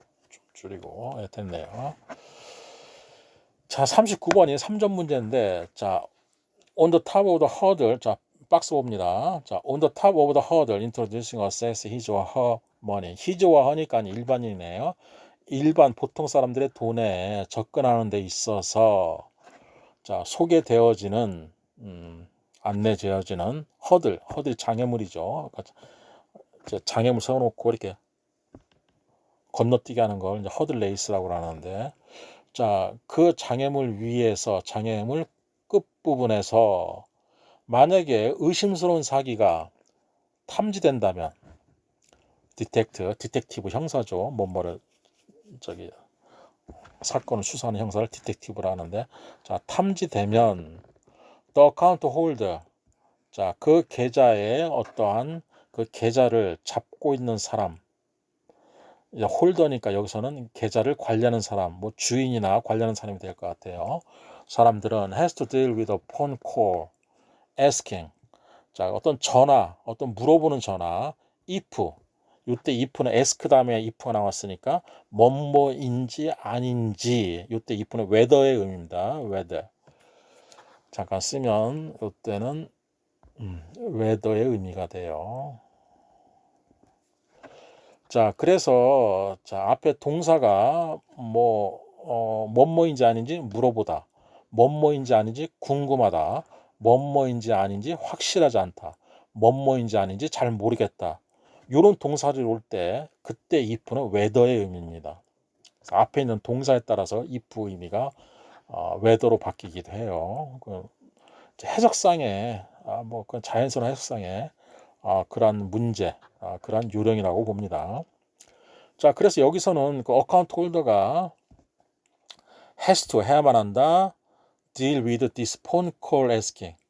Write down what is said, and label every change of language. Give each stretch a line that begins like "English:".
Korean: 좀 줄이고 됐네요. 자, 39번이 3점 문제인데 자,
English: on the top of the hurdle
Korean: 자, 박스 봅니다. 자,
English: on the top of the hurdle introducing assess his or her money.
Korean: his or her니까 일반인이네요. 일반 보통 사람들의 돈에 접근하는 데 있어서 자, 소개되어지는 안내되어지는 허들 장애물이죠. 장애물 세워놓고 이렇게 건너뛰게 하는 걸 이제 허들 레이스라고 하는데 자, 그 장애물 위에서 장애물 끝부분에서 만약에 의심스러운 사기가 탐지된다면 디텍티브 형사죠. 뭐뭐를 사건을 수사하는 형사를 디텍티브라 하는데 자, 탐지되면
English: the account holder
Korean: 자, 그 계좌에 어떠한 그 계좌를 잡고 있는 사람 홀더니까 여기서는 계좌를 관리하는 사람, 뭐 주인이나 관리하는 사람이 될 것 같아요. 사람들은
English: has to deal with a phone call, asking.
Korean: 자, 어떤 전화, 어떤 물어보는 전화, if. 이때 if는 ask 다음에 if가 나왔으니까 뭐뭐인지 아닌지. 이때 if는 whether의 의미입니다.
English: whether.
Korean: 잠깐 쓰면 이때는 whether의 의미가 돼요. 자, 그래서 자, 앞에 동사가 뭐뭐인지 아닌지 물어보다. 뭐뭐인지 아닌지 궁금하다. 뭐뭐인지 아닌지 확실하지 않다. 뭐뭐인지 아닌지 잘 모르겠다. 이런 동사들이 올 때 그때 if는 whether의 의미입니다. 앞에 있는 동사에 따라서 if 의미가 whether로 바뀌기도 해요. 해석상의 그 자연스러운 해석상의 그러한 문제, 그러한 요령이라고 봅니다. 자, 그래서 여기서는 그 어카운트 홀더가
English: has to
Korean: 해야만 한다.
English: deal with this phone call asking.